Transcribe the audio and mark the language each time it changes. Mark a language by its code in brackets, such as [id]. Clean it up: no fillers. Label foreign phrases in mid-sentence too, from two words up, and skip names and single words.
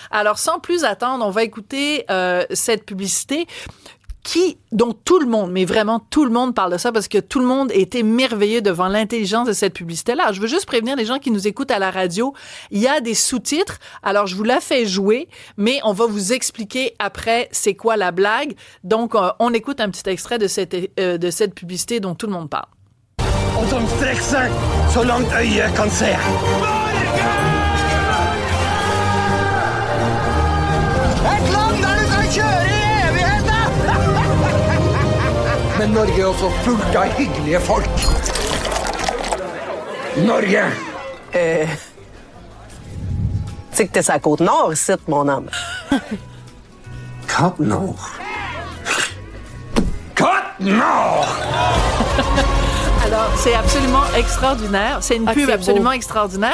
[fr] Alors, sans plus attendre, on va écouter cette publicité dont tout le monde, mais vraiment tout le monde parle de ça parce que tout le monde était merveilleux devant l'intelligence de cette publicité-là. Je veux juste prévenir les gens qui nous écoutent à la radio, il y a des sous-titres, alors je vous la fais jouer, mais on va vous expliquer après c'est quoi la blague. Donc, on écoute un petit extrait de cette publicité dont tout le monde parle. [sv] Och de sträcker sig så långt ögat kan se. Ett land där du kan köra i evigheter! Men Norge är också fullt av hyggliga folk. Norge! [fr] C'est que t'es sur la Côte-Nord ici, mon homme. Côte-Nord. Côte-Nord! Alors, c'est absolument extraordinaire. C'est une pub c'est absolument beau. extraordinaire.